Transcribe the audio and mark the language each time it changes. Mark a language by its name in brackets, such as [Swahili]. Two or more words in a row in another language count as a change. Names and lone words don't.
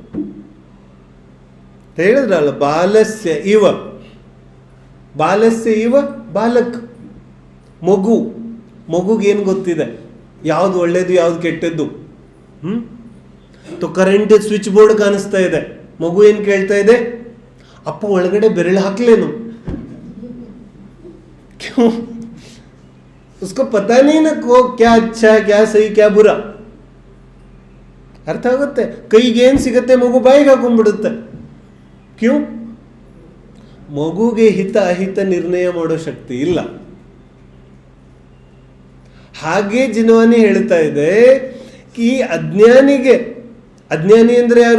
[Kannada] ಹೇಳಿದ್ರಲ್ಲ, [Sanskrit] ಬಾಲಸ್ಯ ಇವ, ಬಾಲಸ್ಯ ಇವ [Kannada] ಬಾಲಕ್, ಮಗು. ಮಗುಗೇನು ಗೊತ್ತಿದೆ ಯಾವ್ದು ಒಳ್ಳೇದು ಯಾವ್ದು ಕೆಟ್ಟದ್ದು? ಕರೆಂಟ್ ಸ್ವಿಚ್ ಬೋರ್ಡ್ ಕಾಣಿಸ್ತಾ ಇದೆ, ಮಗು ಏನ್ ಕೇಳ್ತಾ ಇದೆ, ಅಪ್ಪ ಒಳಗಡೆ ಬೆರಳು ಹಾಕ್ಲೇನು? ಕ್ಯೂ? [Hindi] उसको पता नहीं ना को क्या अच्छा क्या सही क्या बुरा. [Kannada] ಅರ್ಥ ಆಗುತ್ತೆ. ಕೈಗೆ ಏನ್ ಸಿಗುತ್ತೆ ಮಗು ಬಾಯಿಗೆ ಹಾಕೊಂಡ್ಬಿಡುತ್ತೆ. ಕ್ಯೂ? ಮಗುಗೆ ಹಿತ ಅಹಿತ ನಿರ್ಣಯ ಮಾಡೋ ಶಕ್ತಿ ಇಲ್ಲ. ಹಾಗೆ ಜಿನವಾನಿ ಹೇಳ್ತಾ ಇದೆ, ಈ ಅಜ್ಞಾನಿಗೆ, ಅಜ್ಞಾನಿ ಅಂದ್ರೆ ಯಾರು?